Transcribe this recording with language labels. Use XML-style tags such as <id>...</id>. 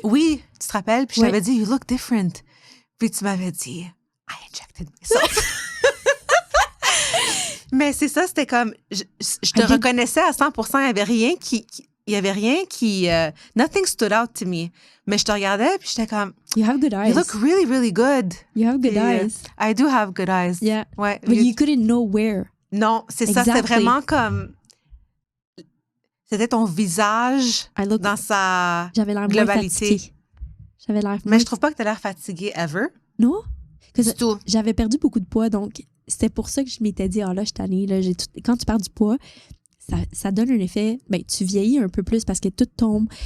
<fr>Oui, tu te rappelles? Puis je t'avais dit,</fr> <en>you look different.</en> <fr>Puis tu m'avais dit,</fr> <en>I injected myself.</en> <fr>Mais c'est ça, c'était comme, je te reconnaissais à 100%, il y avait rien qui</fr> <en>nothing stood out to me.</en> <fr>Mais je te regardais, puis j'étais comme,</fr> <en>you have good eyes. You look really, really good. You have good eyes. I do have good eyes. Yeah.</en> <fr>Ouais.</fr> <en>But you couldn't know where.</en> <fr>Non, c'est ça, c'était vraiment comme, c'était ton visage dans sa J'avais l'air globalité. J'avais l'air... Mais je trouve pas que tu as l'air fatiguée ever. Non? Du tout. J'avais perdu beaucoup de poids, donc c'était pour ça que je m'étais dit, là, je suis tannée, là, quand tu perds du poids, ça donne un effet, tu vieillis un peu plus parce que tout tombe.</fr>